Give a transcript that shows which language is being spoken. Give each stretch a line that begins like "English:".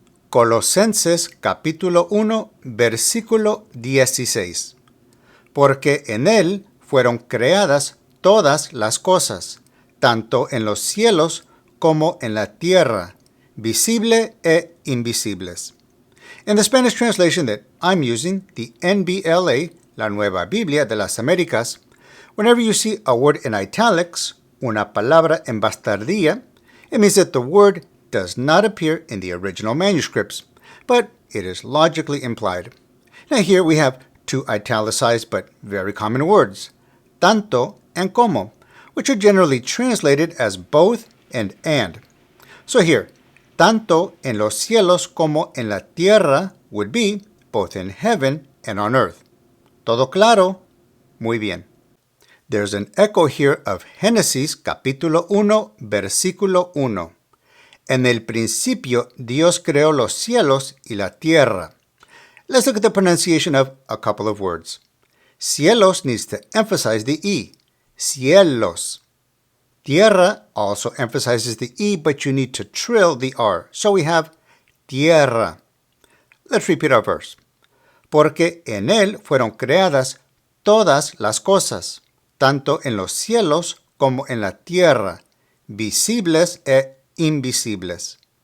Spanish: Colosenses capítulo 1, versículo 16. Porque en Él fueron creadas todas las cosas, tanto en los cielos como en la tierra, visible e invisibles.
English: In the Spanish translation that I'm using, the NBLA, la Nueva Biblia de las Américas, whenever you see a word in italics,
Spanish: una palabra en bastardía,
English: it means that the word does not appear in the original manuscripts, but it is logically implied. Now here we have two italicized but very common words, tanto and como, which are generally translated as both and. So here,
Spanish: tanto en los cielos como en la tierra
English: would be both in heaven and on earth.
Spanish: ¿Todo claro? Muy bien.
English: There's an echo here of Génesis capítulo 1, versículo 1.
Spanish: En el principio Dios creó los cielos y la tierra.
English: Let's look at the pronunciation of a couple of words. Cielos needs to emphasize the E. Cielos. Tierra also emphasizes the E, but you need to trill the R. So we have tierra. Let's repeat our verse.
Spanish: Porque en Él fueron creadas todas las cosas, tanto en los cielos como en la tierra, visibles e invisibles.